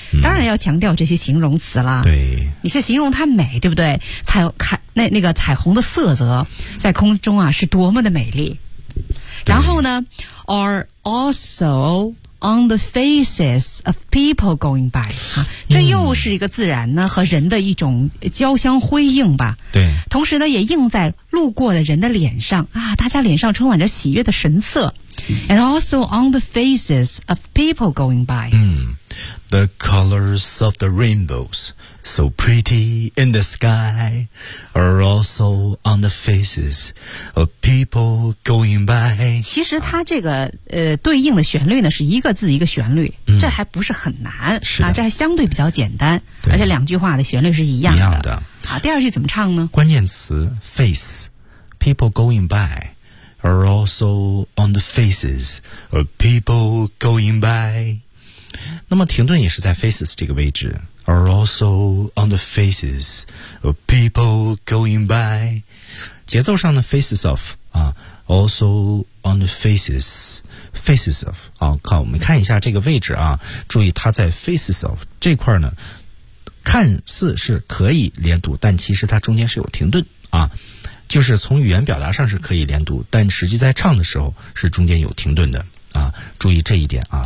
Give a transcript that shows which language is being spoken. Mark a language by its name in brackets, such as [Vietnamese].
[Chinese] 嗯、当然要强调这些形容词啦。对，你是形容它美，对不对？那个彩虹的色泽在空中啊是多么的美丽。然后呢 [English] are also on the faces of people going by、 [Chinese] 啊、这又是一个自然呢、嗯、和人的一种交相辉映吧。对，同时呢也映在路过的人的脸上啊，大家脸上充满着喜悦的神色。 [English] And also on the faces of people going by、 mm, The colors of the rainbows So pretty in the sky Are also on the faces of people going by [Chinese] 其实它这个、对应的旋律呢是一个字一个旋律、嗯、这还不是很难是的、啊、这还相对比较简单，而且两句话的旋律是一样的。好，第二句怎么唱呢？ [English] 关键词 face People going byAre also on the faces of people going by. [Chinese] 那么停顿也是在 faces 这个位置。 [English] Are also on the faces of people going by. [Chinese] 节奏上的 faces of,、also on the faces of,、看我们看一下这个位置啊，注意它在 faces of 这块呢，看似是可以连读，但其实它中间是有停顿啊。就是从语言表达上是可以连读，但实际在唱的时候是中间有停顿的啊，注意这一点啊。